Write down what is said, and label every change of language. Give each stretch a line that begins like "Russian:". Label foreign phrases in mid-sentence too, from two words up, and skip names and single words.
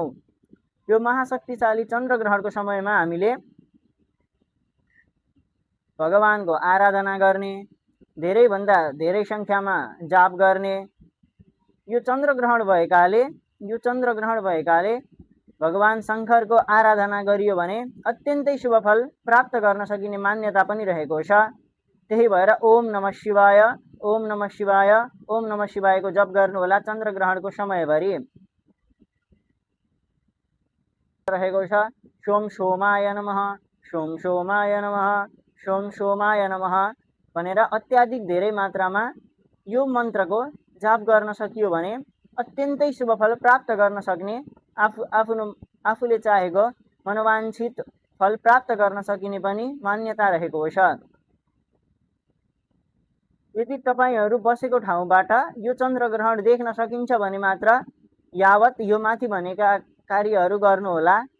Nepali: यो महाशक्तिशाली चन्द्रग्रहणको समयमा हामीले भगवानको आराधना गर्ने, धेरैभन्दा धेरै सङ्ख्यामा जाप गर्ने। यो चन्द्रग्रहण भएकाले भगवान शङ्करको आराधना गरियो भने अत्यन्तै शुभ फल प्राप्त गर्न सकिने मान्यता पनि रहेको छ। त्यही भएर
Sanskrit: ओम नमः शिवाय, ओम नमः शिवाय, ओम नमः शिवायको
Nepali: जप गर्नुहोला चन्द्रग्रहणको समयभरि। रहेको छ
Sanskrit: सोम सोमाय नमः, सोम सोमाय नमः, सोम सोमाय नमः
Nepali: भनेर अत्याधिक धेरै मात्रामा यो मन्त्रको जाप गर्न सकियो भने अत्यन्तै शुभ फल प्राप्त गर्न सक्ने, आफूले चाहेको मनोवाञ्छित फल प्राप्त गर्न सकिने पनि मान्यता रहेको छ। यदि तपाईहरू बसेको ठाउँबाट यो चन्द्रग्रहण देख्न सकिन्छ भने मात्र यावत यो माथि भनेका कार्यहरू गर्नुहोला।